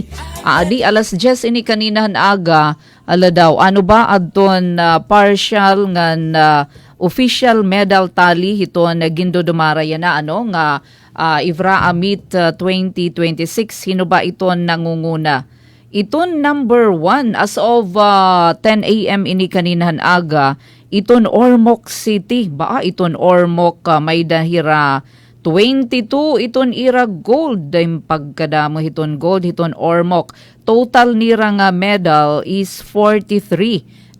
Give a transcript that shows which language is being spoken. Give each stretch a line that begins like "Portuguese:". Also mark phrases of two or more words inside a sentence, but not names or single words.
Waray: Adi alas 10 ini kaninahan aga ala daw ano ba adton partial ngan
English: official medal tally
Waray: hiton gindodumara yan na nga Ivra Amit 2026 hino ba iton nangunguna.
English: Iton number 1 as of 10 a.m.
Waray: ini kaninahan aga, iton Ormoc City. Iton Ormoc may dahira 22, iton ira gold. Dahil pagkadamo iton gold, iton Ormoc. Total nira nga medal is 43.